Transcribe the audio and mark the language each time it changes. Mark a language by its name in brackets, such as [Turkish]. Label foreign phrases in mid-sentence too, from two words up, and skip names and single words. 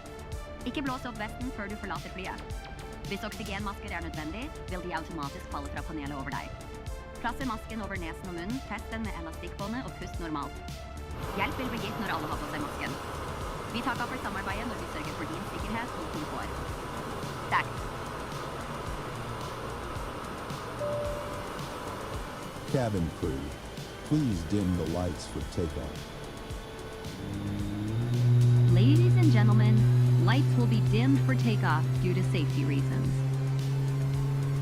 [Norwegian] Ikke blås opp vesten før du forlater flyet. Hvis oksygenmasker er nødvendig, vil de automatisk falle fra panelet over deg. Plasser masken over nesen og munnen, fest den med elastikkbåndet og pust normalt. Hjelp vil bli gitt når alle har på seg masken. Vi takker for samarbeidet når vi sørger for din sikkerhet og komfort. Takk. [English] Cabin crew, please dim the lights for takeoff. Ladies and gentlemen, lights will be dimmed for takeoff due to safety reasons.